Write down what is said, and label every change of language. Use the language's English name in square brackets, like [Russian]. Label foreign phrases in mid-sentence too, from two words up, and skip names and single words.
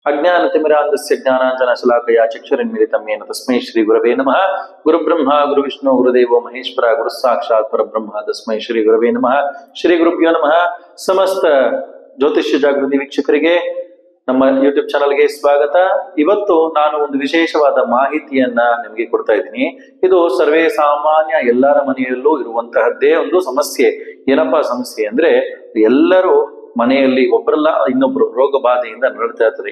[Sanskrit] ಅಜ್ಞಾನತಿಮಿರಾಂಧಸ್ಯ ಜ್ಞಾನಾಂಜನಶಲಾಕಯ ಚಕ್ಷುರುನ್ಮಿಲಿತಂ ಯೇನ ತಸ್ಮೈ ಶ್ರೀ ಗುರವೇ ನಮಃ. ಗುರುಬ್ರಹ್ಮ ಗುರುವಿಷ್ಣು ಗುರುದೇವೋ ಮಹೇಶ್ವರ ಗುರು ಸಾಕ್ಷಾತ್ ಪರಬ್ರಹ್ಮ ತಸ್ಮೈ ಶ್ರೀ ಗುರವೇ ನಮಃ. ಶ್ರೀ ಗುರುಭ್ಯೋ ನಮಃ. [Kannada] ಸಮಸ್ತ ಜ್ಯೋತಿಷ್ಯ ಜಾಗೃತಿ ವೀಕ್ಷಕರಿಗೆ ನಮ್ಮ ಯೂಟ್ಯೂಬ್ ಚಾನಲ್ಗೆ ಸ್ವಾಗತ. ಇವತ್ತು ನಾನು ಒಂದು ವಿಶೇಷವಾದ ಮಾಹಿತಿಯನ್ನ ನಿಮಗೆ ಕೊಡ್ತಾ ಇದ್ದೀನಿ. ಇದು ಸರ್ವೇ ಸಾಮಾನ್ಯ ಎಲ್ಲರ ಮನೆಯಲ್ಲೂ ಇರುವಂತಹದ್ದೇ ಒಂದು ಸಮಸ್ಯೆ. ಏನಪ್ಪಾ ಸಮಸ್ಯೆ ಅಂದ್ರೆ, ಎಲ್ಲರೂ ಮನೆಯಲ್ಲಿ ಒಬ್ಬರಲ್ಲ ಇನ್ನೊಬ್ರು ರೋಗ ಬಾಧೆಯಿಂದ ನರಳ್ತಾ ಇರ್ತಾರೆ.